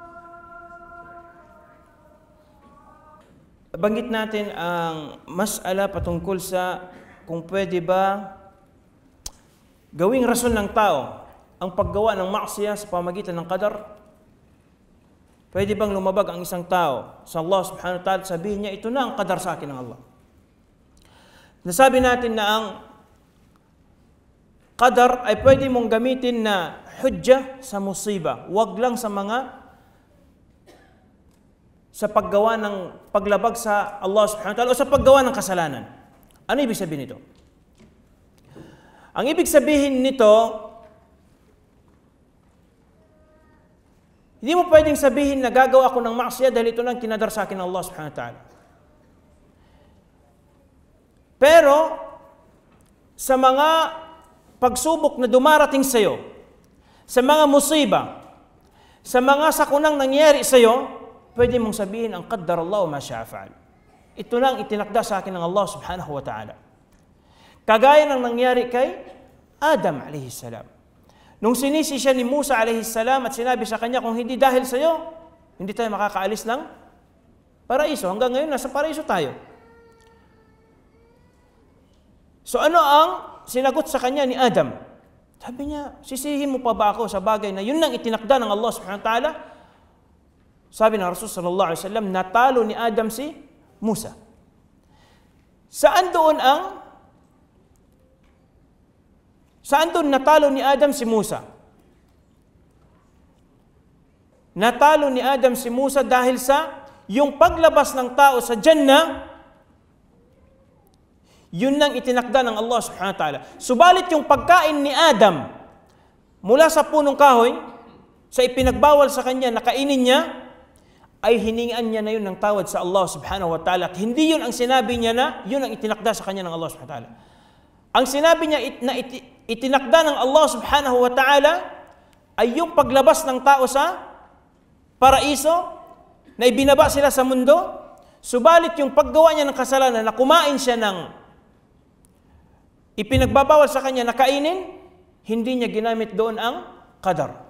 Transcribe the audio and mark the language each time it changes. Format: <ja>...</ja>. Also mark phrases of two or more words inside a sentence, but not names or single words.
<tl>Banggit natin ang mas'ala patungkol sa kung pwede ba gawing rason ng tao ang paggawa ng maksiya sa pamagitan ng qadar. Pwede bang lumabag ang isang tao sa Allah</tl> <ar>سبحانه وتعالى,</ar> <tl>sabihin niya, ito na ang qadar sa akin ng Allah. Nasabi natin na ang qadar ay pwede mong gamitin na hujja sa musiba. Huwag lang sa paggawa ng paglabag sa Allah</tl> <ar>سبحانه وتعالى</ar> <tl>o sa paggawa ng kasalanan. Ano ibig sabihin nito? Ang ibig sabihin nito, hindi mo pwedeng sabihin na gagawa ako ng maksiya dahil ito lang kinadar sa akin ng Allah</tl> <ar>سبحانه وتعالى.</ar> <tl>Pero, sa mga pagsubok na dumarating sa iyo, sa mga musiba, sa mga sakunang nangyari sa iyo, pwede mong sabihin ang</tl> <ar>قدر الله ما شاء فعل.</ar> <tl>Ito lang itinakda sa akin ng Allah</tl> <ar>سبحانه وتعالى.</ar> <tl>Kagaya ng nangyari kay Adam</tl> <ar>عليه السلام.</ar> <tl>Nung sinisi siya ni Musa</tl> <ar>عليه السلام</ar> <tl>at sinabi sa kanya, kung hindi dahil sa iyo, hindi tayo makakaalis ng paraiso. Hanggang ngayon, nasa paraiso tayo. So ano ang sinagot sa kanya ni Adam? Sabi niya, sisihin mo pa ba ako sa bagay na yun lang itinakda ng Allah</tl> <ar>سبحانه وتعالى?</ar> <tl>Sabi ng Rasul</tl> <ar>صلى الله عليه وسلم,</ar> <tl>natalo ni Adam si Musa. Saan doon natalo ni Adam si Musa? Natalo ni Adam si Musa dahil sa yung paglabas ng tao sa Jannah, yun lang itinakda ng Allah</tl> <ar>سبحانه وتعالى.</ar> <tl>Subalit yung pagkain ni Adam mula sa punong kahoy, sa ipinagbawal sa kanya na kainin niya, ay hiningan niya na yun ng tawad sa Allah</tl> <ar>سبحانه وتعالى.</ar> <tl>At hindi yun ang sinabi niya na yun ang itinakda sa kanya ng Allah</tl> <ar>سبحانه وتعالى.</ar> <tl>Ang sinabi niya na itinakda ng Allah</tl> <ar>سبحانه وتعالى</ar> <tl>ay yung paglabas ng tao sa paraiso, na ibinaba sila sa mundo. Subalit yung paggawa niya ng kasalanan na kumain siya ng ipinagbabawal sa kanya na kainin, hindi niya ginamit doon ang qadar.</tl>